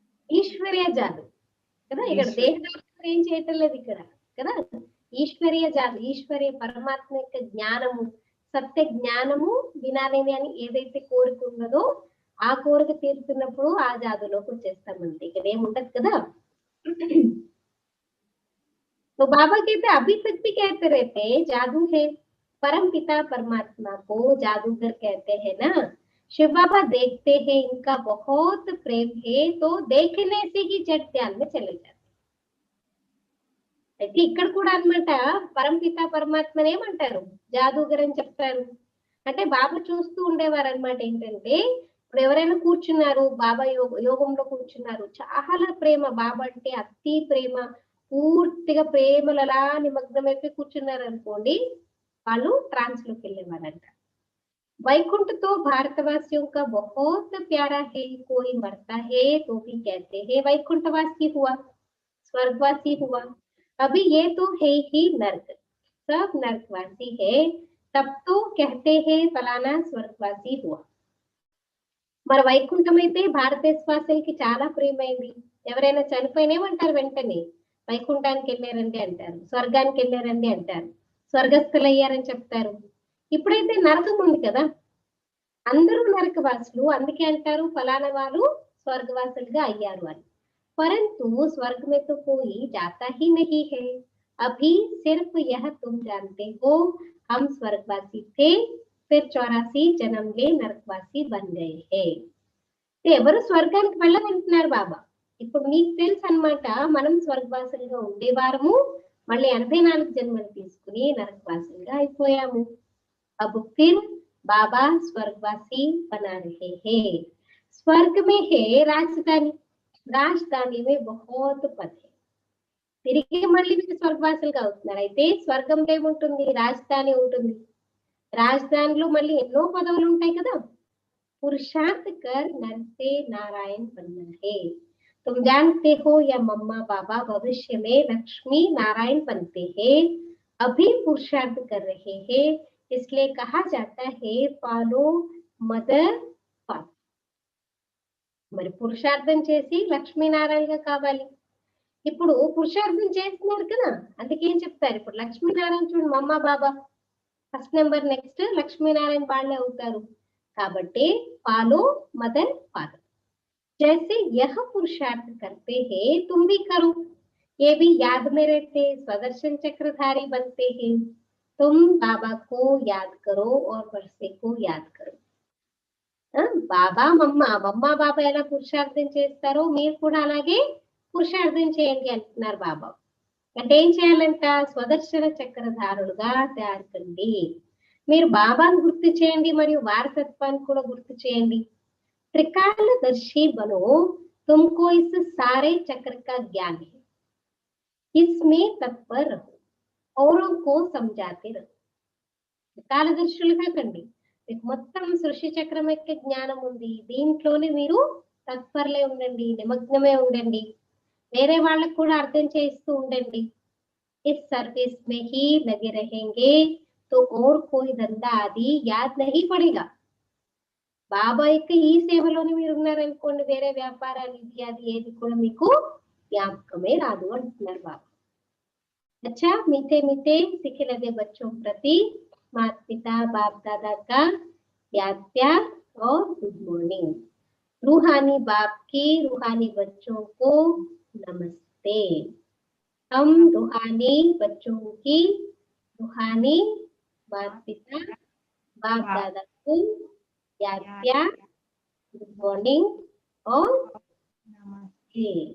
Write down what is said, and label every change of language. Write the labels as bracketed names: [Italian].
[Telugu] ఈశ్వరీయ జాదు కదా. ఇక్కడ దేహదారులు ఏం చేయటం లేదు ఇక్కడ కదా. ఈశ్వరీయ జాదు, ఈశ్వరీయ పరమాత్మ యొక్క జ్ఞానము, సత్య జ్ఞానము వినాలని అని ఏదైతే కోరిక ఉన్నదో ఆ కోరిక తీరుతున్నప్పుడు ఆ జాదులోకి వచ్చేస్తామండి. ఇక్కడ ఏముంటది కదా. [Hindi] तो बाबा कहते अभी तक भी कहते रहते जादू है, परम पिता परमात्मा को जादूगर कहते हैं ना। शिव बाबा देखते हैं इनका बहुत प्रेम है, तो देखने से ही जट ध्यान में चले जाते। [Telugu] అయితే ఇక్కడ కూడా అన్నమాట పరంపిత పరమాత్మని ఏమంటారు? జాదూగర్ అని చెప్తారు. అంటే బాబా చూస్తూ ఉండేవారు అనమాట. ఏంటంటే ఇప్పుడు ఎవరైనా కూర్చున్నారు, బాబా యోగంలో కూర్చున్నారు, చాలా ప్రేమ, బాబా అంటే అతి ప్రేమ, పూర్తిగా ప్రేమలలా నిమగ్నమైపోయి కూర్చున్నారు అనుకోండి, వాళ్ళు ట్రాన్స్ లోకి వెళ్ళేవారంట. వైకుంఠ తో [Hindi] भारतवासियों का बहुत प्यारा है, कोई मरता है तो भी कहते हैं वैकुंठवासी हुआ, स्वर्गवासी हुआ। अभी ये तो है ही नर्क, सब नर्कवासी है, तब तो कहते हैं फलाना स्वर्गवासी हुआ। [Telugu] మరి వైకుంఠం అయితే భారతదేశవాసులకి చాలా ప్రియమైంది. ఎవరైనా చనిపోయినేమంటారు, వెంటనే వైకుంఠానికి వెళ్ళారండి అంటారు, స్వర్గానికి వెళ్ళారండి అంటారు, స్వర్గస్థులయ్యారని చెప్తారు. ఇప్పుడైతే నరకం ఉంది కదా, అందరూ నరకవాసులు, అందుకే అంటారు ఫలానా వారు స్వర్గవాసులుగా అయ్యారు అని. [Hindi] परंतु स्वर्ग में तो कोई जाता ही नहीं है, अभी सिर्फ यह तुम जानते हो हम स्वर्गवासी थे, फिर 84 जन्म ले नरकवासी बन गए हैं। [Telugu] ఎవరు స్వర్గానికి వెళ్ళమంటున్నారు బాబా. ఇప్పుడు మీకు తెలుసు అన్నమాట, మనం స్వర్గవాసులుగా ఉండేవారము, మళ్ళీ 84 జన్మలు తీసుకుని నరకవాసులుగా అయిపోయాము. [Hindi] अब फिर बाबा स्वर्गवासी बना रहे हैं। स्वर्ग में है राजधानी, రాజధాని में बहुत पद है। [Telugu] తిరిగి మళ్ళీ మీరు స్వర్గవాసులుగా అవుతున్నారు. అయితే స్వర్గంలో ఏముంటుంది? రాజధాని ఉంటుంది. రాజధానిలో మళ్ళీ ఎన్నో పదవులు ఉంటాయి కదా. [Hindi] पुरुषार्थ कर नर से नारायण बनना है, तुम जानते हो या मम्मा बाबा भविष्य में लक्ष्मी नारायण बनते हैं, अभी पुरुषार्थ कर रहे हैं, इसलिए कहा जाता है फॉलो मदर फादर। [Telugu] మరి పురుషార్థం చేసి లక్ష్మీనారాయణగా కావాలి. ఇప్పుడు పురుషార్థం చేస్తున్నారు కదా, అందుకే ఏం చెప్తారు, ఇప్పుడు లక్ష్మీనారాయణ చూడండి, మమ్మ బాబా ఫస్ట్ నెంబర్, నెక్స్ట్ లక్ష్మీనారాయణ వాళ్ళే అవుతారు. కాబట్టి ఫాలో మదర్ ఫాదర్, [Hindi] जैसे यह पुरुषार्थ करते हैं तुम भी करो, ये भी याद में रहते स्वदर्शन चक्रधारी बनते हैं। तुम बाबा को याद करो और वर्षे को याद करो। [Telugu] బాబా మమ్మ బాబా ఎలా పురుషార్థం చేస్తారో మీరు కూడా అలాగే పురుషార్థం చేయండి అంటున్నారు బాబా. అంటే ఏం చేయాలంట? స్వదర్శన చక్రధారులుగా తయారు కండి. మీరు బాబాను గుర్తు చేయండి, మరియు వారసత్వాన్ని కూడా గుర్తు చేయండి. [Hindi] त्रिकालदर्शी बनो, तुमको इस सारे चक्र का ज्ञान है, इसमें तत्पर रहो, औरों को समझाते रहो. [Telugu] త్రికాలదర్శులుగా కండి, మీకు మొత్తం సృష్టి చక్రం యొక్క జ్ఞానం ఉంది, దీంట్లోనే మీరు తత్పరలే ఉండండి, నిమగ్నమే ఉండండి, వేరే వాళ్ళకు కూడా అర్థం చేస్తూ ఉండండి. [Hindi] इस सर्विस में ही लगे रहेंगे तो और कोई धंधा आदि याद नहीं पड़ेगा. [Telugu] బాబా యొక్క ఈ సేవలోనే మీరు ఉన్నారనుకోండి, వేరే వ్యాపారాలు ఇది అది ఏది కూడా మీకు జ్ఞాపకమే రాదు అంటున్నారు బాబా. [Hindi] अच्छा मीठे मीठे सीखे लगे बच्चों प्रति माता पिता बाप दादा का याद प्यार और गुड मॉर्निंग. रूहानी बाप की रूहानी बच्चों को नमस्ते. हम रूहानी बच्चों की रूहानी माता पिता बाप दादा को याद प्यार गुड मॉर्निंग और नमस्ते.